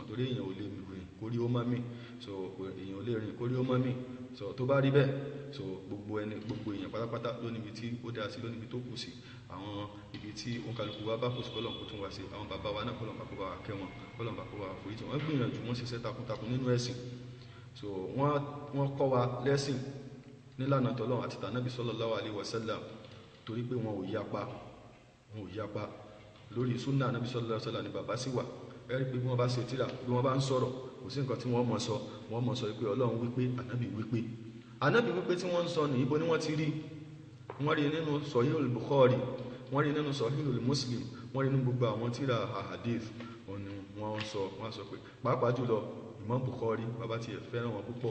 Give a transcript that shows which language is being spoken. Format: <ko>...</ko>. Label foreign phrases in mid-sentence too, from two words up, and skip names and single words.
<yo>torí èèyàn ò lè rìn kórí ó má mì so èèyàn ò lè rìn kórí ó má mì so tó bá rí bẹ́ẹ̀ so gbogbo èèyàn pátápátá ló níbi tí ó dá sí ló níbi tó kù sí àwọn ibi tí òǹkàlùkù wa bá kù sí kọ́lọ́run kó tún wá sí àwọn bàbá wa náà kọ́lọ́run ọba kó bá wa kẹ́ wọn kọ́lọ́run ọba kó bá wa forí jì wọ́n gbìyànjú wọ́n ṣiṣẹ́ takuntakun nínú ẹ̀sìn so wọ́n kọ́ wa lẹ́sìn nílànà tọ́lọ́run àti tànábì</yo> <ar>صلى الله عليه وسلم</ar> <yo>torí pé wọn ò yapa lórí súnà ànábì</yo> <ar>صلى الله عليه وسلم</ar> <yo>ni bàbá sí wà ẹ̀rí pé bí wọ́n bá ṣe tíra bí wọ́n bá ń sọ̀rọ̀ kò sí nǹkan tí wọ́n mọ̀ sọ pé Ọlọ́run wípé ànábì wípé tí wọ́n ń sọ ní ibo ni wọ́n ti rí wọ́n rí nínú Sahihul Bukhari wọ́n rí nínú Sahihul Muslim wọ́n rí nínú gbogbo àwọn tíra hadith wọ́n sọ pé pàápàá jùlọ Imam Bukhari bàbá tí ẹ fẹ́ràn wọn púpọ̀</yo>